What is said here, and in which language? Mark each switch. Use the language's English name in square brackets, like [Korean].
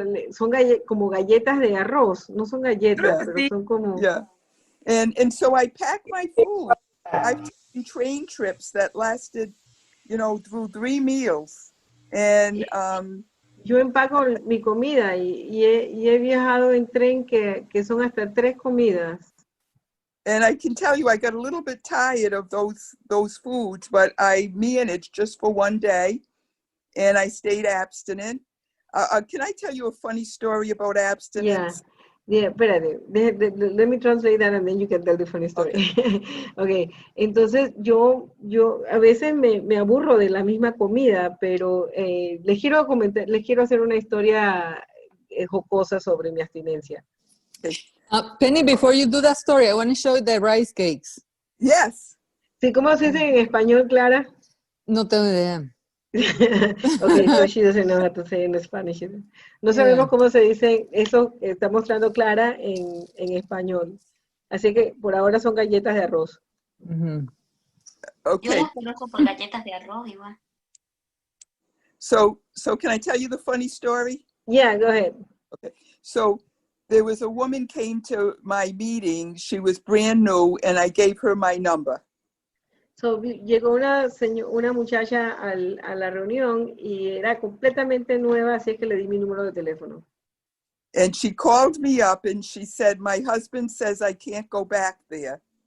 [Spanish] Son como galletas de arroz, no son galletas, pero son como... [English] Yeah. And so I pack my food. I've taken train trips that lasted, through 3 meals. And [Spanish] yo empaco mi comida y he viajado en tren que son hasta 3 comidas. [English] And I can tell you, I got a little bit tired of those foods, but I managed just for 1 day, and I stayed abstinent. Can I tell you a funny story about abstinence? [Spanish] Yeah, espérate. [English] Let me translate that and then you can tell the funny story. Okay. [Spanish] Entonces yo a veces me aburro de la misma comida, pero les quiero hacer una historia jocosa sobre mi abstinencia. [English] Okay. Penny, before you do that story, I want to show you the rice cakes. Yes. [Spanish] Sí, ¿cómo se dice en español, Clara? No tengo idea. [English] Okay, so she doesn't know how to say in Spanish. [Spanish] No sabemos cómo se dice eso que está mostrando Clara en español. Así que por ahora son galletas de arroz. [English] Okay. [Spanish] Yo las conozco por galletas de arroz igual. [English] So can I tell you the funny story? Yeah, go ahead. Okay. So there was a woman came to my meeting. She was brand new, and I gave her my number. [Spanish] So, llegó una muchacha a la reunión y era completamente nueva, así que le di mi número de teléfono. [English] And she called me up and she said, my husband says I can't go back there.